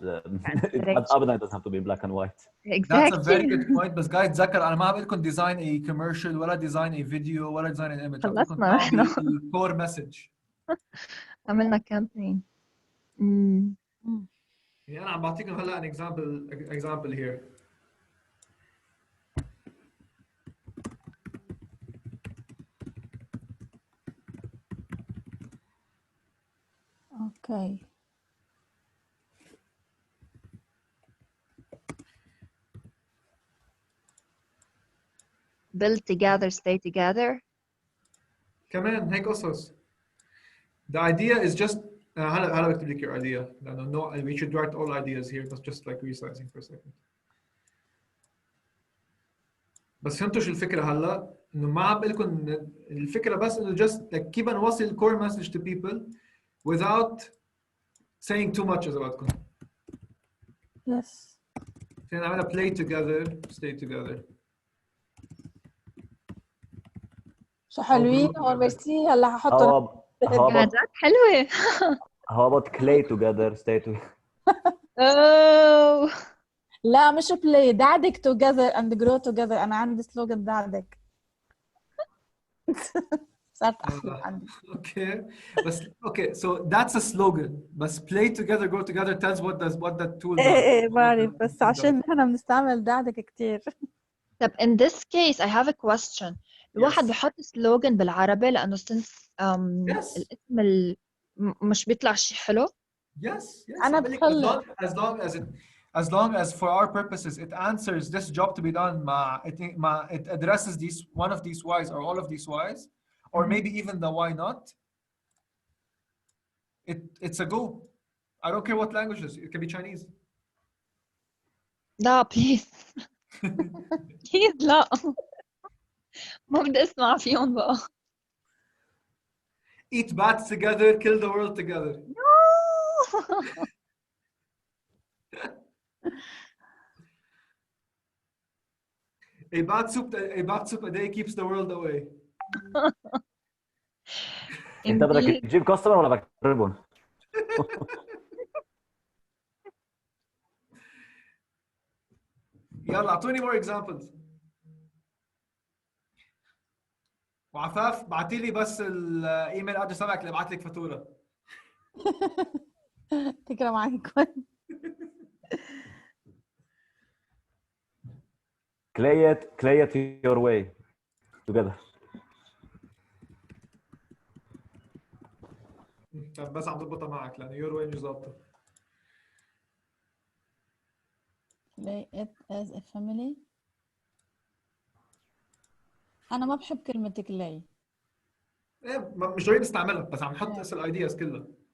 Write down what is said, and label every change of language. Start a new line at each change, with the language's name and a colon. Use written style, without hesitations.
Arabic: الادز ابدا
English: doesn't have to be black and white. That's a very good point. بس guys
Arabic: تذكر انا ما عم بقول لكم
English: design a commercial ولا design a video ولا design an image.
Arabic: خلصنا احنا.
English: core message.
Arabic: عملنا campaign. يعني انا عم بعطيكم هلا
English: an example here. Okay. Build together, stay together.
Arabic: كمان هيك قصص.
English: The idea is just
Arabic: هلا بكتب لك
English: your idea لأنه no we should write all ideas here but just like resizing for a second.
Arabic: بس فهمتوا شو الفكرة هلا؟ إنه ما عم بقول لكم الفكرة بس إنه
English: just like
Arabic: كيف نوصل
English: core message to people without saying too much
Arabic: إذا بدكم.
English: Yes.
Arabic: فينا نعملها
English: play together, stay together.
Arabic: شو حلوين هون ميرسي. هلا هحطهم. قعدات حلوة.
English: How about clay together, stay together? Oh.
Arabic: لا مش play.
English: دعدك together and grow together.
Arabic: أنا عندي سلوغن دعدك. صارت أحلى عندي.
English: Okay, بس okay so that's a slogan. بس play together, grow together tells what that tool does.
Arabic: إيه بعرف بس عشان نحن بنستعمل دعدك كتير.
English: طب in this case I have a question.
Arabic: الواحد بحط سلوغن بالعربي لأنه since الاسم مش بيطلع شيء حلو.
English: Yes.
Arabic: أنا بخلي.
English: As long as for our purposes it answers this job to be done it addresses one of these whys or all of these whys or maybe even the why not. It's a go. I don't care what languages. It can be Chinese.
Arabic: لا please. please لا. ما بدي اسمع فيهم بقى.
English: Eat bats together, kill the world together. No. A bat soup a day keeps the world away.
Arabic: انت بدك تجيب كاستمر ولا بدك تجربهم؟ يلا اعطوني
English: more examples.
Arabic: وعفاف بعتي لي بس الايميل ادرس تبعك اللي ابعت لك فاتوره. تكرم عليكم.
English: Clay it your way together.
Arabic: طب بس عم ضبطها معك لانه
English: your way
Arabic: مش ظابطه.
English: Play it as a family.
Arabic: أنا ما بحب كلمة كلاي. ايه مش ضروري نستعملها بس عم نحط اسم الايدياز كلها.